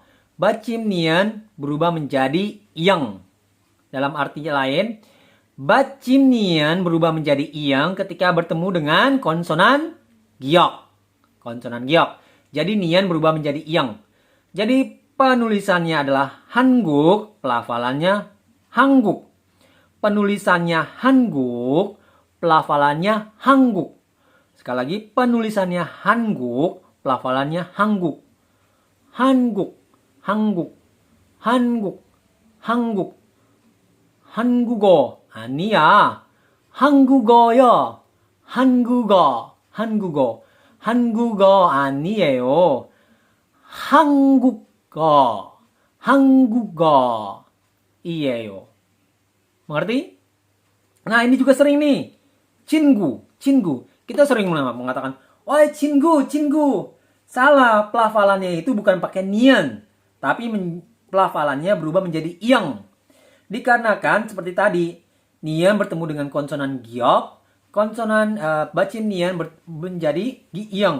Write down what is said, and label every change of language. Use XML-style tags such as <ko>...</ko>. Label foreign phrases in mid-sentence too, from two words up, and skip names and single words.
<id>Bacim nien berubah menjadi yang. Dalam arti lain, bacim nien berubah menjadi yang ketika bertemu dengan konsonan giok. Konsonan giok. Jadi nien berubah menjadi yang. Jadi penulisannya adalah hangguk, pelafalannya hangguk. Penulisannya hangguk, pelafalannya hangguk. Sekali lagi, penulisannya hangguk, pelafalannya hangguk. Hangguk, hangguk, hangguk, hangguk.</id> <ko>한국어 아니야. 한국어요. 한국어, 한국어. 한국어 아니에요. 한국어, 한국어이에요.</ko> <id>Mengerti? Nah, ini juga sering nih. Cingu, cingu. Kita sering mengatakan, "Woi, cingu, cingu." Salah, pelafalannya itu bukan pakai nian, tapi pelafalannya berubah menjadi yang. Dikarenakan seperti tadi, nian bertemu dengan konsonan giok, konsonan bacim nian menjadi yang.</id>